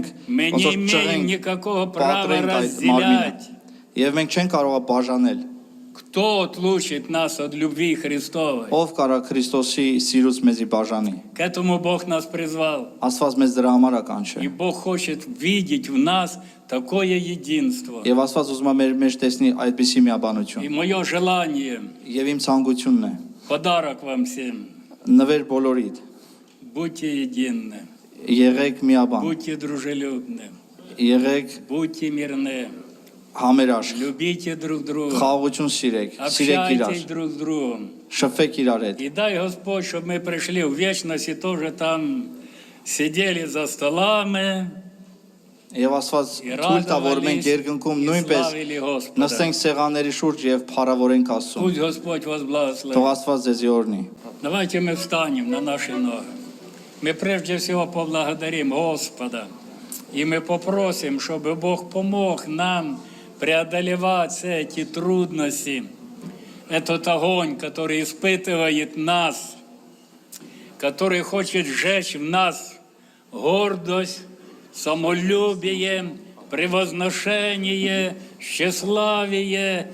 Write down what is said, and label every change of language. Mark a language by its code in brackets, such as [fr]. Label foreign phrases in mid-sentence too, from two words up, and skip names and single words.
[ru] Мы [hy] ոնց [ru] не [hy] որ [ru] имеем [hy] ճղենք [ru] никакого права [hy] պատրենք այդ [ru] разделять. [hy] մարմինը եւ մենք չենք կարող բաժանել [ru] Кто отлучит нас от любви Христовой? [hy] ով կարա Քրիստոսի սիրուց մեզի բաժանի [ru] К этому Бог нас призвал. [hy] Աստված մեզ դրա համար է [ru] И [hy] կանչել [ru] Бог хочет видеть в нас такое единство. [hy] եւ Աստված ուզում է մեր մեջ տեսնի այդպիսի [ru] И [hy] միաբանություն [ru] мое желание, [hy] եւ իմ ցանկությունն է [ru] подарок вам всем, [hy] նվեր բոլորիդ [ru] будьте едины, [hy] եղեք միաբան [ru] будьте дружелюбны, [hy] եղեք [ru] будьте мирны, [hy] համերաշխ [ru] любите друг друга, [hy] խաղաղություն սիրեք սիրեք իրար [ru] общайтесь друг с другом. [hy] շփվեք իրար հետ [ru] И дай Господь, чтобы мы пришли в вечность и тоже там сидели за столами [hy] եւ Աստված [ru] и [hy] թույլ տա որ մենք [ru] радовались [hy] երկնքում [ru] и [hy] նույնպես [ru] славили Господа. [hy] նստենք սեղանների շուրջ եւ փառավորենք Աստծուն [ru] Пусть Господь вас благословит. [hy] թող Աստված ձեզի օրհնի [ru] Давайте мы встанем на наши ноги. Мы прежде всего поблагодарим Господа. И мы попросим, чтобы Бог помог нам преодолевать все эти трудности. Этот огонь, который испытывает нас, который хочет сжечь в нас гордость, самолюбие, превозношение, тщеславие.